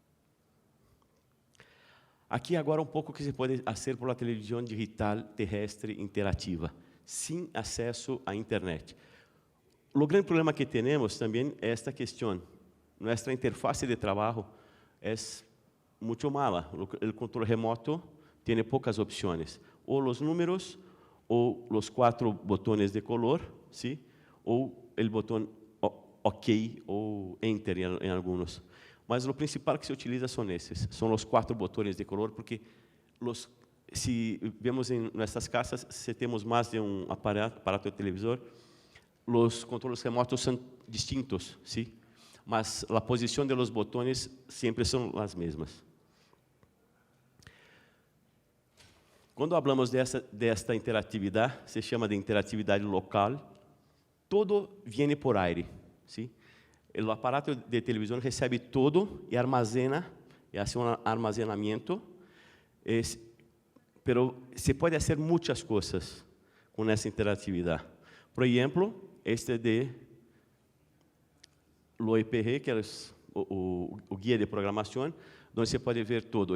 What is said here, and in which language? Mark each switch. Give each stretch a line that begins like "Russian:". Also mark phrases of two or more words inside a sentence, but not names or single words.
Portuguese: Aqui agora um pouco que se pode fazer por a televisão digital terrestre interativa, sem acesso à internet. O grande problema que temos também é esta questão. Nossa interface de trabalho é muito mala. O controle remoto tem poucas opções. Ou os números, ou os 4 botões de color, ¿sí? Ou o botão OK ou Enter em alguns. Mas o principal que se utiliza são esses. São os 4 botões de color, porque se vemos em nossas casas, se temos mais de um aparato de televisor, os controles remotos são distintos, ¿sí? Mas a posição de los botões sempre são as mesmas. Quando falamos desta interatividade, se chama de interatividade local. Todo vem por aire, ¿sí? O aparato de televisão recebe todo e armazena, e faz um armazenamento. Pero se pode fazer muitas coisas com essa interatividade. Por exemplo, este de lo IPR, que é o guia de programação, onde você pode ver tudo.